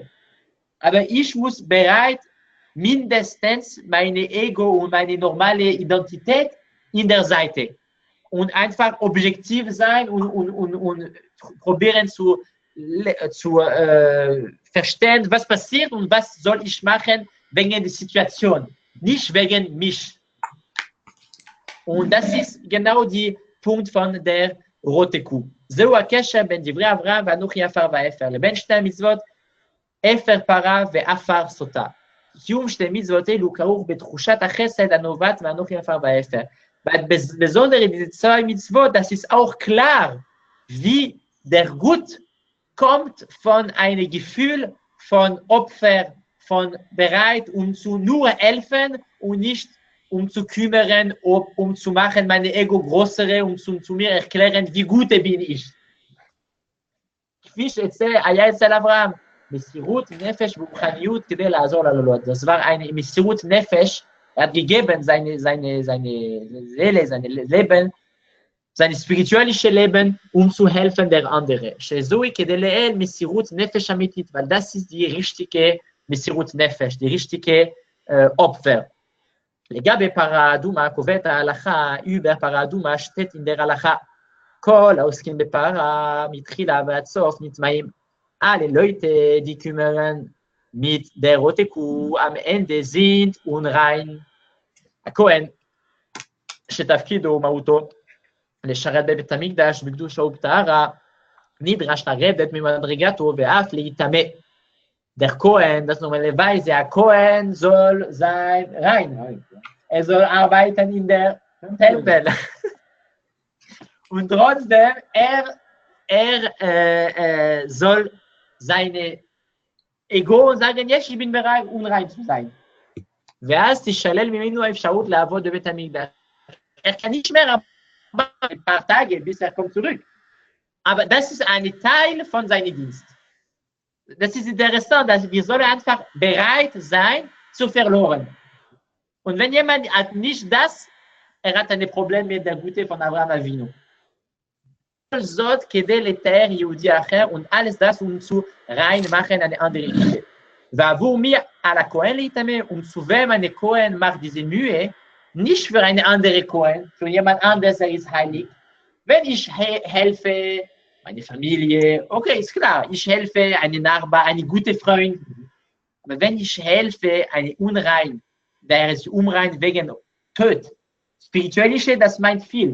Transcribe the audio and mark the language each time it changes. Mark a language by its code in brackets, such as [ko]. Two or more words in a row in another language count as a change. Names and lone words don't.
[de] Aber ich muss bereit, mindestens meine Ego und meine normale Identität in der Seite und einfach objektiv sein und probieren zu verstehen, was passiert und was soll ich machen wegen der Situation, nicht wegen mich. Und das ist genau der Punkt von der rote Kuh. [he] זהו הקשר בין דברי אברהם ואנוכי עפר ואפר לבין שתי המצוות אפר פרה ועפר סוטה. קיום שתי מצוות אלו כרוך בתחושת החסד הנובעת ואנוכי עפר ואפר. [de] Besonders diese zwei Mitzvot, das ist auch klar, wie der Gut kommt von einem Gefühl von Opfer, von bereit, zu nur helfen und nicht zu kümmern, zu machen meine Ego größere, zu mir erklären, wie gut bin ich. [he] כפי שהיה אצל אברהם, מסירות נפש ורוחניות כדי לעזור ללולות. [de] Das war eine [he] מסירות נפש, [de] hat gegeben seine Seele, sein Leben sein spirituelles Leben, zu helfen der andere. [he] שזוהי כדלעיל מסירות נפש אמיתית, [de] weil das ist die richtige [he] מסירות נפש, [de] die richtige Opfer. לגבי פרה אדומה קובעת ההלכה, über פרה אדומה steht in der הלכה, כל העוסקים בפרה מתחילה ועד סוף נטמעים alle Leute, die kümmern mit der roten Kuh am Ende sind unrein. [he] הכהן שתפקידו ומהותו לשרת בבית המקדש בקדושה ובטהרה נדרש לרדת ממדרגתו ואף להיטמא. [de] Der Kohen, das normalerweise der Kohen soll sein rein. Er soll arbeiten in der Tempel. Und trotzdem, er soll seine Ego sagen, yes, ich bin bereit, unrein zu sein. [he] ואז תישלל ממנו האפשרות לעבוד בבית המקדש. [de] kann nicht mehr ein paar Tage, bis kommt zurück. Aber das ist ein Teil von seinem Dienst. Das ist interessant, dass wir sollen einfach bereit sein, zu verloren. Und wenn jemand hat nicht das, hat ein Problem mit der Güte von Abraham Avinu. [he] זאת כדי לטהר יהודי אחר [de] und alles das, zu reinmachen eine andere Güte. [he] ועבור מי על הכהן להתאמן, [de] zu wem eine Kohen macht diese Mühe, nicht für eine andere Kohen, für jemand anderes, der ist heilig. Wenn ich helfe, meine Familie, okay, ist klar, ich helfe einen Nachbar, einen guten Freund. Aber wenn ich helfe einen Unrein, der ist unrein wegen Tod, spirituellische, das meint viel.